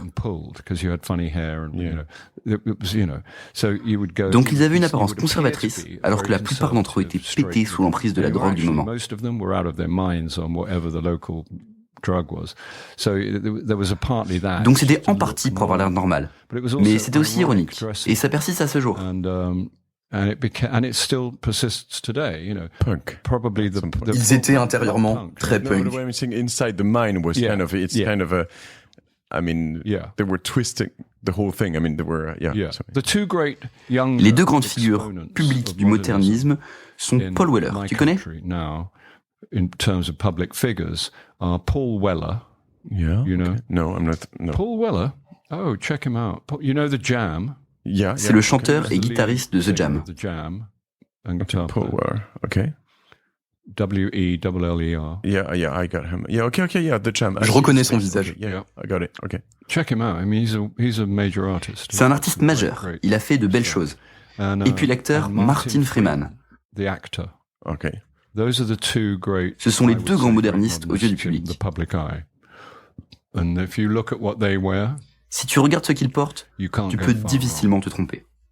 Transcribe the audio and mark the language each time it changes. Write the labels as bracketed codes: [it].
[fr] Donc ils avaient une apparence conservatrice, alors que la plupart d'entre eux étaient pétés sous l'emprise de la drogue du moment. Donc c'était en partie pour avoir l'air normal, mais c'était aussi ironique, et ça persiste à ce jour. [en] And it still persists today, you know. Punk. Probably [fr] Ils étaient intérieurement très [en] No, punk. the way I'm saying inside the mind was kind of they were twisting the whole thing. I mean, they were The two great young [fr] Les deux grandes figures publiques du modernisme sont Paul Weller. Tu connais? [en] Now, in terms of public figures, are Paul Weller. Yeah. You know? Okay. No, I'm not. No. Paul Weller. Oh, check him out. You know The Jam? Yeah. [fr] C'est le chanteur et guitariste de The Jam. [en] The Jam. And guitar Paul Weller. Okay. W-E-L-L-E-R. Yeah, I got him. Yeah, okay, yeah, The Jam. [fr] Je reconnais son visage. [en] Yeah, I got it. Okay. Check him out. I mean, he's a major artist. [fr] C'est un artiste majeur. Il a fait de belles choses. Et puis l'acteur Martin Freeman. [en] The actor. Okay. Those are the two great. [fr] Ce sont les deux grands modernistes aux yeux du public. [en] The public eye. And if you look at what they wear, [fr] si tu regardes ce qu'ils portent, tu peux difficilement te tromper.